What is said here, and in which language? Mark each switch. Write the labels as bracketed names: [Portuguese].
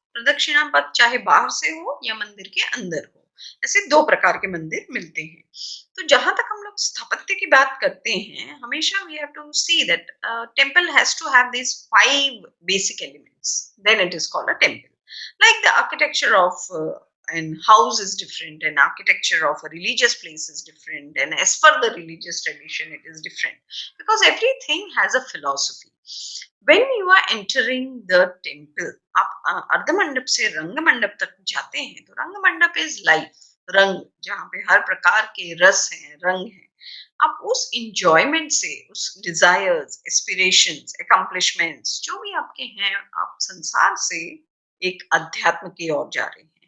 [Hindi] प्रदक्षिणा पथ चाहे बाहर से हो या मंदिर के अंदर हो। ऐसे 2 प्रकार के मंदिर मिलते हैं। तो जहाँ तक हम लोग स्थापत्य की बात करते हैं, हमेशा [English] We have to see that temple has to have these 5 basic elements, then it is called a temple. Like the architecture of an house is different, and architecture of a religious place is different, and as per the religious tradition it is different, because everything has a philosophy. When you are entering the temple, [Hindi] आप अर्ध मंडप से रंग मंडप तक जाते हैं, तो रंग मंडप इज लाइफ, रंग, जहाँ पे हर प्रकार के रस हैं, रंग हैं। आप उस इंजॉयमेंट से, उस डिजायर्स, एस्पिरेशंस, अकम्प्लिशमेंट्स जो भी आपके हैं, आप संसार से एक अध्यात्म की ओर जा रहे हैं।